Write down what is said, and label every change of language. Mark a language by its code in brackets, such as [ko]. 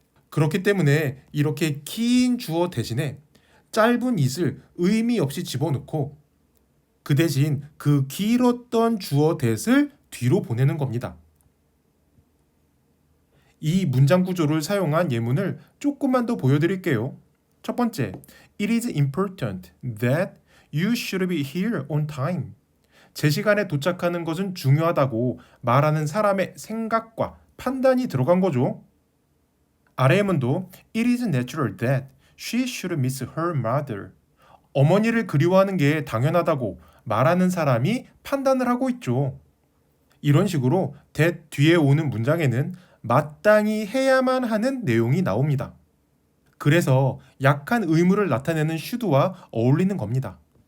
[ko] 그렇기 때문에 이렇게 긴 주어 대신에 짧은 it을 의미 없이 집어넣고 그 대신 그 길었던 주어 that을 뒤로 보내는 겁니다. 이 문장 구조를 사용한 예문을 조금만 더 보여드릴게요. 첫 번째, [en] It is important that you should be here on time. [ko] 제 시간에 도착하는 것은 중요하다고 말하는 사람의 생각과 판단이 들어간 거죠. 아래 예문도 [en] It is natural that she should miss her mother. [ko] 어머니를 그리워하는 게 당연하다고 말하는 사람이 판단을 하고 있죠. 이런 식으로 that 뒤에 오는 문장에는 마땅히 해야만 하는 내용이 나옵니다. 그래서 약한 의무를 나타내는 should와 어울리는 겁니다.